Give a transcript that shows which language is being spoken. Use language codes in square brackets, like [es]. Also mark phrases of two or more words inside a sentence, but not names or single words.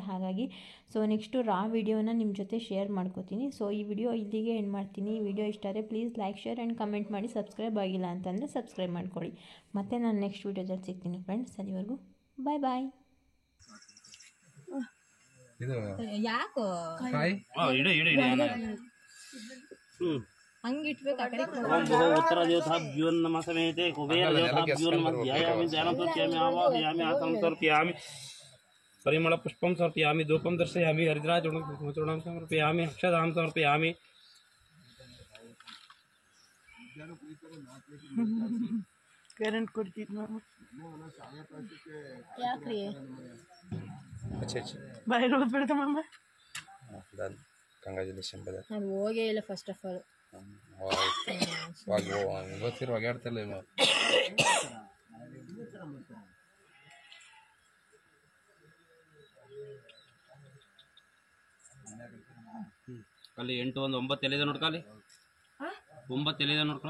[kn] ಹಾಗಾಗಿ [en] so next [kn] ರಾ ವಿಡಿಯೋನ ನಿಮ್ಮ ಜೊತೆ ಶೇರ್ ಮಾಡ್ಕೋತೀನಿ. ಸೊ ಈ ವಿಡಿಯೋ ಇಲ್ಲಿಗೆ ಎಂಡ್ ಮಾಡ್ತೀನಿ. ಈ ವಿಡಿಯೋ ಇಷ್ಟ ಆದರೆ ಪ್ಲೀಸ್ [en] like, share and comment [kn] ಮಾಡಿ. ಸಬ್ಸ್ಕ್ರೈಬ್ ಆಗಿಲ್ಲ ಅಂತಂದರೆ ಸಬ್ಸ್ಕ್ರೈಬ್ ಮಾಡ್ಕೊಳ್ಳಿ. ಮತ್ತು ನಾನು [en] next video-dalli [kn] ಸಿಗ್ತೀನಿ ಫ್ರೆಂಡ್ಸ್. ಅಲ್ಲಿವರೆಗೂ [en] bye bye. [kn] ಯಾಕೋ [sa] उत्तर देवताभ्यो नमः समेते कुबेर देवताभ्यो नमः ध्यायामि ध्यानं समर्पयामि आवाहयामि आसनं समर्पयामि परिमल पुष्पं समर्पयामि धूपं दर्शयामि हरिद्राचूर्णं समर्पयामि अक्षतां समर्पयामि [kn] ಕರೆಂಟ್ ಕೊಡ್ತಿದ್ನ ಯಾಕ್ರಿ ಬೈರೋದು ಬಿಡ್ತಮ್ಮ [en] Congratulation brother. [kn] ನಾನು ಹೋಗೇ ಇಲ್ಲ [en] first of all. [kn] ಇವತ್ತಿರುವಾಗ ಆಡ್ತಿಲ್ಲ ಇವ. ಅಲ್ಲಿ 8 1 9 ಎಲ್ಲಿದೆ ನೋಡ್ಕೊಳ್ಳಿ. 9 ಎಲ್ಲಿದೆ ನೋಡ್ಕೊಳ್ಳ.